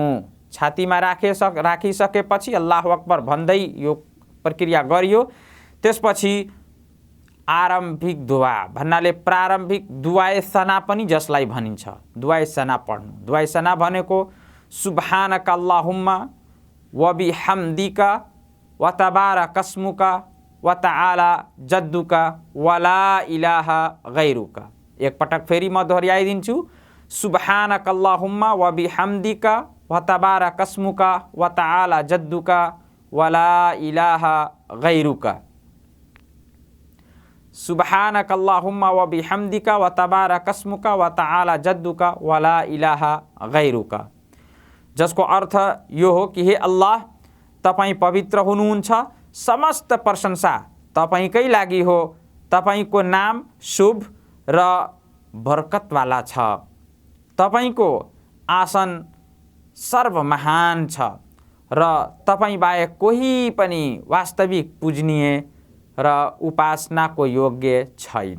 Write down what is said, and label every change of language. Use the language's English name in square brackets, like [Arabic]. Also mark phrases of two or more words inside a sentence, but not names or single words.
[Nepali] छातीमा राखिसकेपछि [Arabic] الله أكبر [Nepali] भन्दै यो प्रक्रिया गरियो। त्यसपछि आरम्भिक दुआ भन्नाले प्रारम्भिक दुआए सना पनि जसलाई भनिन्छ दुआए सना पढ्नु। दुआए सना भनेको [Arabic] سبحانك اللهم وبحمدك وتبارك اسمك وتعالى جدك ولا إله غيرك. [Nepali] एक पटक फेरि म दोहोऱ्याइदिन्छु। [Arabic] سبحانك اللهم وبحمدك وتبارك اسمك وتعالى جدك ولا إله غيرك. سبحانك اللهم وبحمدك وتبارك اسمك وتعالى جدك ولا إله غيرك. [Nepali] जसको अर्थ यो हो कि हे अल्लाह, तपाईँ पवित्र हुनुहुन्छ, समस्त प्रशंसा तपाईँकै लागि हो। तपाईँको नाम शुभ र बरकतवाला छ। तपाईँको आसन सर्वमहान छ र तपाईँ बाहेक कोही पनि वास्तविक पूजनीय र उपासनाको योग्य छैन।